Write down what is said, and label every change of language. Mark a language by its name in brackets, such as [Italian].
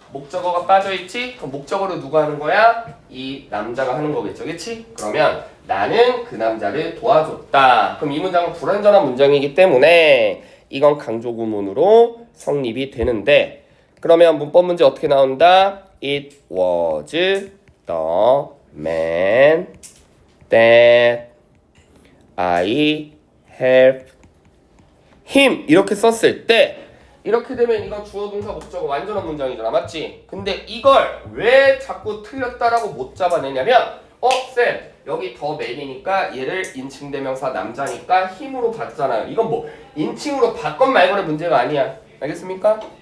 [Korean] 목적어가 빠져있지? 그럼 목적어로 누가 하는 거야? 이 남자가 하는 거겠죠, 그치? 그러면 나는 그 남자를 도와줬다. 그럼 이 문장은 불완전한 문장이기 때문에 이건 강조 구문으로 성립이 되는데, 그러면 문법 문제 어떻게 나온다? [English] It was the man that I helped him. [Korean] 이렇게 썼을 때, 이렇게 되면 이건 주어 동사 목적어 완전한 문장이잖아, 맞지? 근데 이걸 왜 자꾸 틀렸다라고 못 잡아내냐면, 쌤 여기 더 맨이니까 얘를 인칭 대명사 남자니까 힘으로 봤잖아요. 이건 뭐 인칭으로 바건 말건의 문제가 아니야. 알겠습니까?